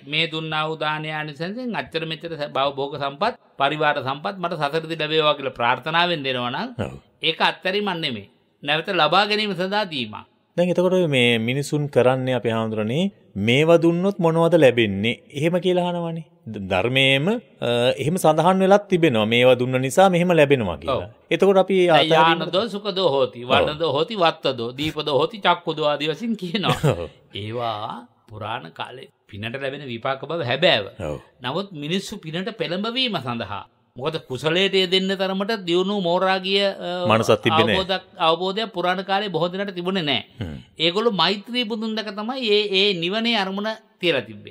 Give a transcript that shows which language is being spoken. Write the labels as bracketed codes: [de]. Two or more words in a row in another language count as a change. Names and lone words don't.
[si] මේ දුන්නා වූ දානය අනිසෙන්සෙන් අච්චර මෙච්චර භෝග සම්පත්, පරිවාර සම්පත් මට සසරදී ලැබේවා කියලා ප්‍රාර්ථනාවෙන් දෙනවා නම් ඒක අත්හැරීමක් නෙමෙයි. නැවත ලබා ගැනීම සඳහා දීමක්. දැන් එතකොට මේ මිනිසුන් කරන්නේ අපේ හාමුදුරනේ මේවා දුන්නොත් මොනවද ලැබෙන්නේ? එහෙම කියලා අහනවනේ. ධර්මයේම එහෙම සඳහන් වෙලක් තිබෙනවා. මේවා දුන්න නිසා මෙහෙම ලැබෙනවා කියලා. එතකොට අපි [pi] යානදෝ සුඛදෝ හෝති, වර්ණදෝ හෝති, වත්තදෝ, දීපදෝ හෝති, චක්කුදෝ ආදී වශයෙන් කියනවා. [si] ඒවා පුරාණ කාලේ පිනට ලැබෙන විපාක බව හැබෑව. නමුත් මිනිස්සු පිනට පෙළඹවීම සඳහා මොකද කුසලයට යෙදෙන්න තරමට දියුණු මෝරාගිය මනසක් තිබෙන්නේ අවබෝධයක් පුරාණ කාලේ බොහෝ දෙනාට තිබුණේ නැහැ. ඒගොල්ලෝ මෛත්‍රී බුදුන් දැක තමයි ඒ නිවනේ අරමුණ තියලා තිබ්බේ.